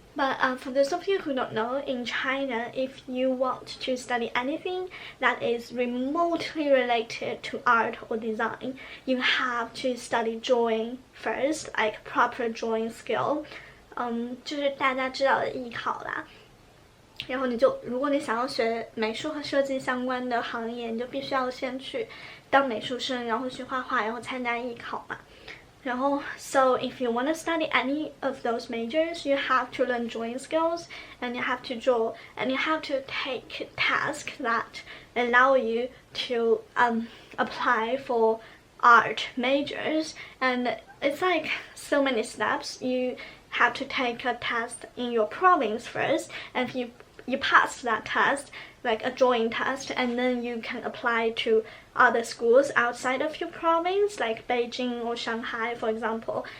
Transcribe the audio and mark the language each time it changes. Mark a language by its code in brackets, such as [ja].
[en] But for those of you who don't know, in China, if you want to study anything that is remotely related to art or design, you have to study drawing first, like proper drawing skill. [zh] 就是大家知道的艺考啦。然后如果你想要学美术和设计相关的行业，你就必须要先去当美术生，然后去画画，然后参加艺考嘛。 [en] 然后 so if you want to study any of those majors, you have to learn drawing skills, and you have to draw, and you have to take tasks that allow you to apply for art majors. And it's like so many steps. You have to take a test in your province first, and if you pass that test, like a drawing test, and then you can apply to other schools outside of your province, like Beijing or Shanghai, for example.